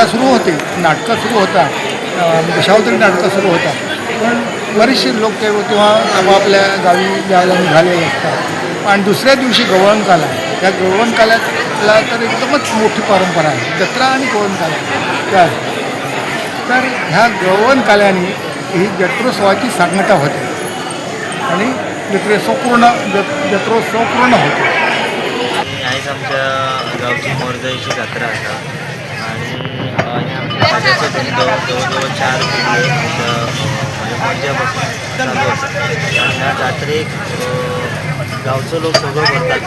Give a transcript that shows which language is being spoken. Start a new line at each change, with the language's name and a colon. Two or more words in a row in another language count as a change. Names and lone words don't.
Marathi: सुरू होते, नाटकं सुरू होतात, दशावतारी नाटकं सुरू होतात, पण बरेचसे लोक तेव्हा आपापल्या गावी जायला निघालेले असतात आणि दुसऱ्या दिवशी गवळणकाला या गवळणकाल्याला तर एकदमच मोठी परंपरा आहे जत्रा आणि गवळणकाला तर ह्या गवळणकाल्याने ही जत्रोत्सवाची सांगता होते आणि जत्रोत्सव पूर्ण होतो।
Konkani: आयज आमच्या गावची मोरजाईची जात्रा आसा आणि आमच्या खाज्याचो धंदो जवळ 4 पिढी मोरज्या पासून चालू आसा आणि ह्या जात्रेक गावचो लोक सगळो भरतात।